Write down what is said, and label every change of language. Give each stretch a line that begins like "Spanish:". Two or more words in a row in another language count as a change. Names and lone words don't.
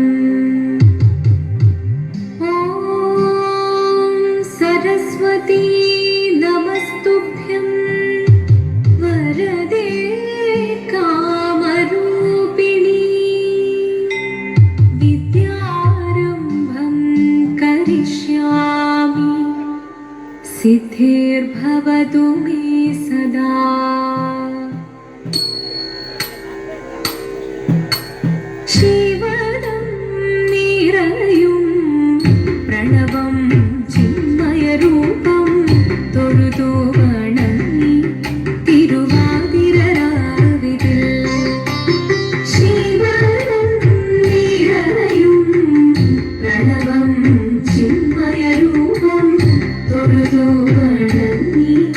Sanskrit: सरस्वती नमस्तुभ्यं वरदे कामरूपिणी विद्यारम्भं करिष्यामि सिद्धिर्भवतु मे सदा।
Malayalam: ശിവദം നിറയും പ്രണവം ചിന്മയരൂപം തൊഴുതു വണങ്ങി തിരുവാതിരരാവിതിൽ ശിവനും നിറയും പ്രണവം ചിന്മയരൂപം തൊഴുതു വണങ്ങി